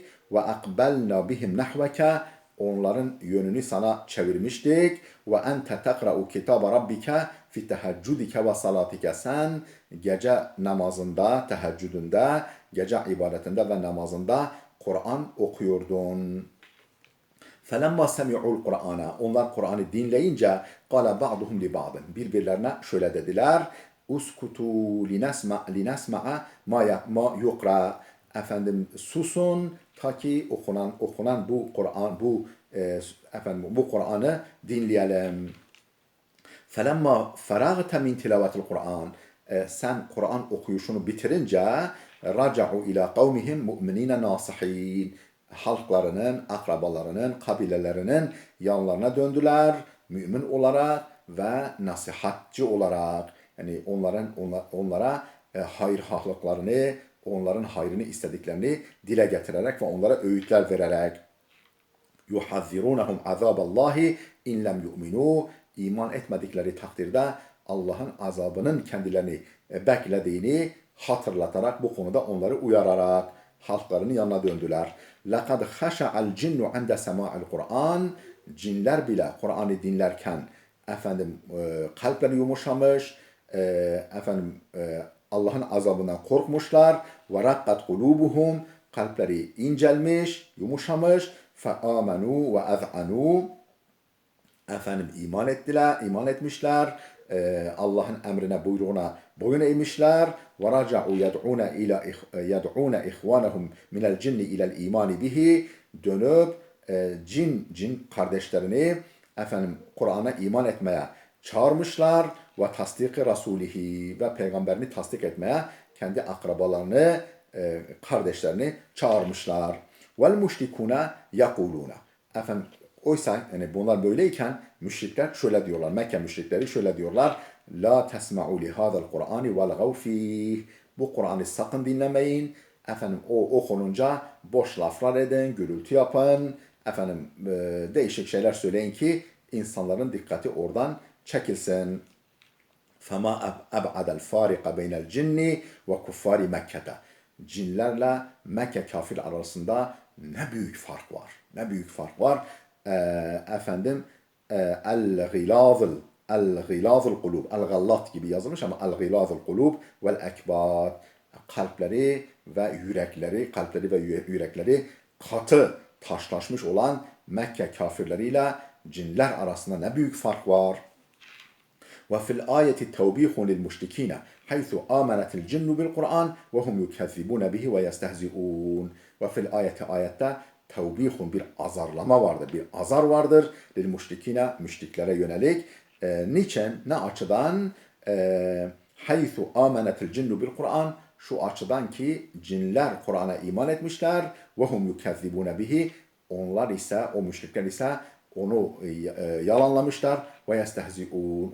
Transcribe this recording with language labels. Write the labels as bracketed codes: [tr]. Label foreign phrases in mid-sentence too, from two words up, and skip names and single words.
[ar] وأقبلنا بهم نحوك. [tr] Onların yönünü sana çevirmiştik. [ar] وأنت تقرأ كتاب ربك في تهجدك وصلاتك. [tr] Sen gece namazında, teheccüdünde, gece ibadetinde ve namazında Kur'an okuyordun. [ar] فَلَمَّا سَمِعُوا الْقُرْآنَ [tr] Onlar Kur'an'ı dinleyince [ar] قَالَ بَعْضُهُمْ لِبَعْضٍ [tr] Birbirlerine şöyle dediler. [ar] اُسْكُتُوا لِنَسْمَعَ ما يقرأ. [tr] Susun ta ki okunan bu Kur'an bu Kur'an'ı dinleyelim. [ar] فَلَمَّا فَرَغْتَ مِنْ تِلَوَةِ الْقُرْآنِ [tr] Sen Kur'an okuyuşunu bitirince [ar] رَجَعُوا إِلَى قَوْمِهِمْ مُؤْمِنِينَ نَاصِحِينَ [tr] Halklarının, akrabalarının, kabilelerinin yanlarına döndüler, mümin olarak ve nasihatçı olarak. Yani onlara hayırhahlıklarını, onların hayrını istediklerini dile getirerek ve onlara öğütler vererek. [ar] يُحَذِّرُونَهُمْ عَذَابَ اللّٰهِ اِنْ لَمْ يُؤْمِنُوا [tr] İman etmedikleri takdirde Allah'ın azabının kendilerini beklediğini hatırlatarak, bu konuda onları uyararak halklarının yanına döndüler. [ar] لَقَدْ خَشَعَ الْجِنُّ عَنْدَ سَمَاعِ الْقُرْآنِ [tr] Cinler bile Kur'an'ı dinlerken kalpleri yumuşamış, Allah'ın azabından korkmuşlar. [ar] وَرَقَّتْ قُلُوبُهُمْ [tr] Kalpleri incelmiş, yumuşamış. [ar] فَآمَنُوا وَاَذْعَنُوا [tr] iman etmişler. Allah'ın emrine, buyruğuna boyun eğmişler. [ar] وَرَجَعُوا يَدْعُونَ اِخْوَانَهُمْ مِنَ الْجِنِّ اِلَى الْا۪يمَانِ بِهِ [tr] Dönüp cin kardeşlerini Kur'an'a iman etmeye çağırmışlar ve tasdik-i Rasulihi ve peygamberini tasdik etmeye kendi akrabalarını kardeşlerini çağırmışlar. [ar] والمشركون يقولون. [tr] Efendim oysa yani bunlar böyleyken müşrikler şöyle diyorlar. Mekke müşrikleri şöyle diyorlar. [ar] لا تسمعوا لهذا القرآن والغوا فيه. [tr] Bu Kur'an'ı sakın dinlemeyin. Efendim o okununca boş laflar edin, gürültü yapın. Efendim değişik şeyler söyleyin ki insanların dikkati oradan çekilsin. [ar] فَمَا أَبْعَدَ الْفَارِقَ بَيْنَ الْجِنِّ وَكُفَّارِ مَكَّةَ. [tr] Cinlerle Mekke kafir arasında ne büyük fark var. Ne büyük fark var. [ar] Efendim الغلاظ القلوب. [tr] El-gallat gibi yazılmış ama [ar] الغلاظ القلوب والأكباد. [tr] Kalpleri ve yürekleri katı taşlaşmış olan Mekke kafirleriyle cinler arasında ne büyük fark var. [ar] وفي الآية توبيخ للمشركين حيث آمنت الجن بالقرآن وهم يكذبون به ويستهزئون. وفي الآية [tr] ayette tevbihun bir azarlama vardır, bir azar vardır. [ar] للمشركين, [tr] müşriklere yönelik. Niçin? Ne açıdan? [ar] حيث آمنت الجن بالقرآن. [tr] Şu açıdan ki cinler Kur'an'a iman etmişler. [ar] وهم يكذبون به. [tr] Onlar ise, o müşrikler ise onu yalanlamışlar ve yestehzi'un.